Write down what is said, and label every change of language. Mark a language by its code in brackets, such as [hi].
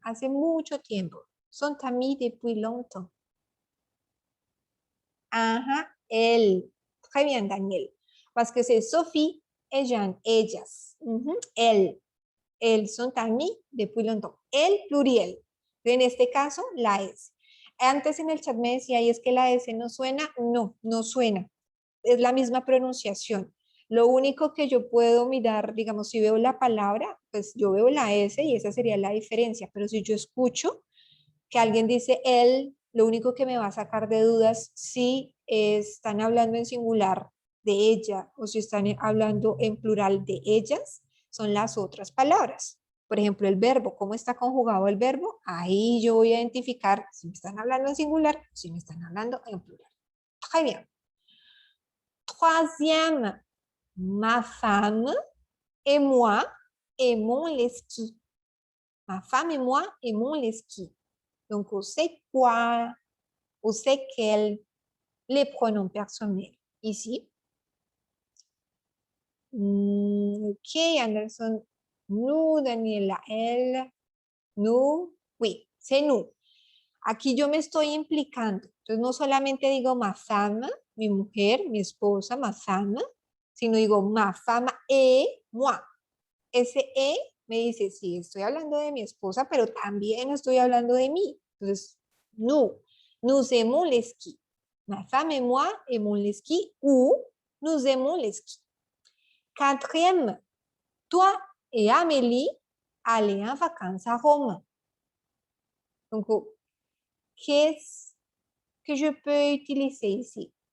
[es] Hace mucho tiempo. [fr] Son amis depuis longtemps. Ajá, elle. Très bien, Daniel. Parce que c'est Sophie et Jeanne, [es] ellas. [fr] Elle. Elles son amis depuis longtemps. [es] El pluriel. En este caso, la S. Antes en el chat me decía, ¿y es que la S no suena? No, no suena. Es la misma pronunciación. Lo único que yo puedo mirar, digamos, si veo la palabra, pues yo veo la S y esa sería la diferencia. Pero si yo escucho que alguien dice él, lo único que me va a sacar de dudas si están hablando en singular de ella o si están hablando en plural de ellas, son las otras palabras. Por ejemplo, el verbo, ¿cómo está conjugado el verbo? Ahí yo voy a identificar si me están hablando en singular o si me están hablando en plural. [fr] Très bien. Troisième, ma femme et moi aimons les skis. Ma femme et moi aimons les skis. Donc, on sait quoi, on sait quels, les pronoms personnels. Ici. Ok, Anderson. Nous, Daniela, elle, nous. Oui, c'est nous. [es] Aquí yo me estoy implicando. Entonces, no solamente digo ma femme, mi mujer, mi esposa, ma femme, sino digo [fr] ma femme et moi. [es] Ese e me dice, sí, estoy hablando de mi esposa, pero también estoy hablando de mí. [fr] Entonces, nous aimons les skis. Ma femme et moi aimons les skis ou nous aimons les skis. Quatrième, toi et Amélie allez en vacances à Rome. Donc, qu'est-ce que je peux utiliser ici?